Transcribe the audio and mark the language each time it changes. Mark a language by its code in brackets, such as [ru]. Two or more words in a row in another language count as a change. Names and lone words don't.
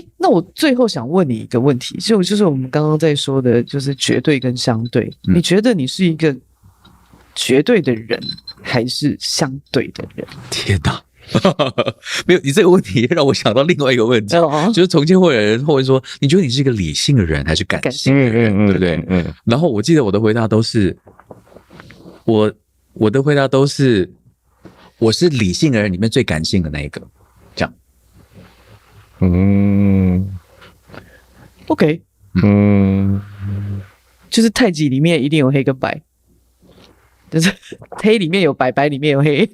[zh] 那我最後想問你一個問題，就是我們剛剛在說的，就是絕對跟相對。你覺得你是一個絕對的人，還是相對的人？天哪！沒有，你這個問題讓我想到另外一個問題，就是從前會有人會說，你覺得你是一個理性的人還是感性的人，對不對？然後我記得我的回答都是，我的回答都是。我是理性的人裡面最感性的那一個，這樣。 OK，就是太極裡面一定有黑跟白，就是黑裡面有白，白裡面有黑。